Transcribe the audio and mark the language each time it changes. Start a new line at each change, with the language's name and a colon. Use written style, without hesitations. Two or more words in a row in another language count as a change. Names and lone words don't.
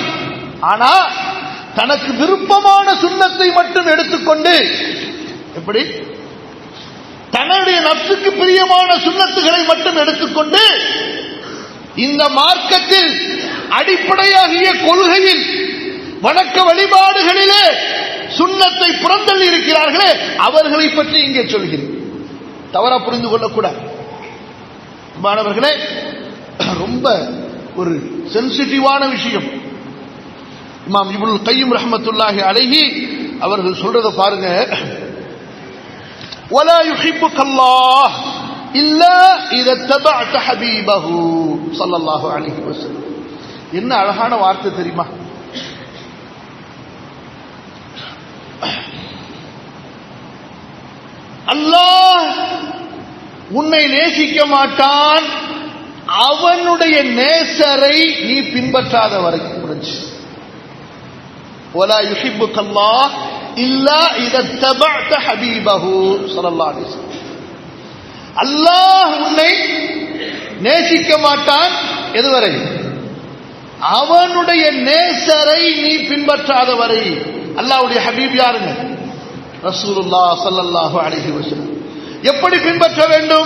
Tamil: ஆனா தனக்கு விருப்பமான சுன்னத்தை மட்டும் எடுத்துக்கொண்டு, எப்படி தன்னுடைய நஃப்ஸுக்கு பிரியமான சுன்னத்துகளை மட்டும் எடுத்துக்கொண்டு இந்த மார்க்கத்தில் அடிப்படையாகிய கொள்கையில் வணக்க வழிபாடுகளிலே சுன்னத்தை புறந்தள்ளி இருக்கிறார்களே அவர்களை பற்றி இங்கே சொல்கிறேன். தவறா புரிந்து கொள்ளக்கூடாது மாணவர்களே. ரொம்ப ஒரு சென்சிட்டிவான விஷயம். இமாம் இப்னுல் கய்யிம்
Arabic: رحمة الله عليه
Tamil: அவர்கள் சொல்றத பாருங்க.
Arabic: ولا يحبك الله الا اذا اتبعت حبيبه صلى الله عليه وسلم.
Tamil: என்ன அழகான வார்த்தை தெரியுமா? அல்லாஹ் உன்னை நேசிக்க மாட்டான் அவனுடைய நேசரை நீ பின்பற்றாத வரைக்கும்.
Arabic: ولا يحبك الله إلا إذا اتبعت حبيبه صلى الله عليه وسلم.
Tamil: அல்லாஹ் உன்னை நேசிக்க மாட்டான் எதுவரை? அவனுடைய நேசரை நீ பின்பற்றாத வரை. அல்லாஹ்வுடைய ஹபீப் யாருங்க?
Arabic: رسول الله صلى الله عليه وسلم.
Tamil: எப்படி பின்பற்ற வேண்டும்?